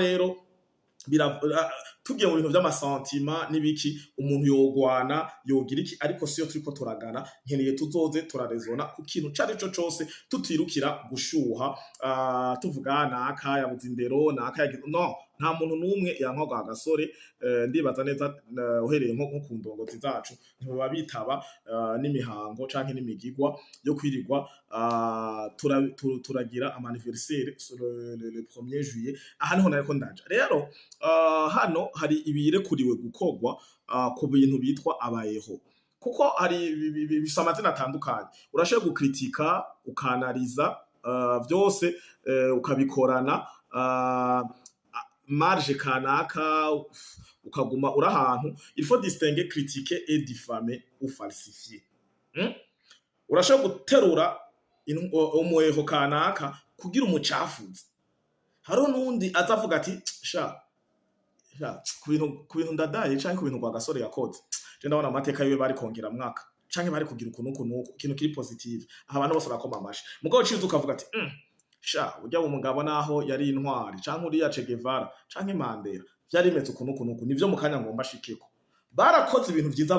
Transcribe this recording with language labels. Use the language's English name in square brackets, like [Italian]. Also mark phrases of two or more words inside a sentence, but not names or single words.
[Rundi] rero tugiye mu bintu by'amasantima nibiki umuntu yogwana yogira iki ariko siyo turiko turagana nkeneye tuzoze turarezona ku kintu cari co cose tutirukira gushuha tuvugana aka yabuze indero naka no nta muntu numwe yankoga Rwagasore ndibaza neza uhereye nko ku ndongozi zacu ntiba bitaba n'imihango canke n'imigigwa yo kwirirwa turagira [French] anniversaire sur le 1er juillet [Rundi] aha niho nariko ndaja rero hano hari ibirekuriwe gukogwa ku bintu bitwa abayeho kuko hari bisa amazina atandukanye urashobora gukritika ukanaliza byose ukabikorana marge kanaka ukaguma urahantu [French] il faut distinguer critiquer et diffamer ou falsifier [Rundi] urashobora guterura umweho kanaka kugira umucafuzi haro nundi azavuga ati ku bintu Ndadaye canke ku bintu Rwagasore yakoze je ndabona amateka yiwe bari kongera mwaka canke bari kugira ukuntu ikintu kiri positive abantu bose bakoma amashi mugabo ciza ukavuga ati ujya mu mugabo naho yari intwari canke uriya Che Guevara canke Mandela vyarimeze ukuntu nivyo mukanya ngomba shikeko barakoze ibintu vyiza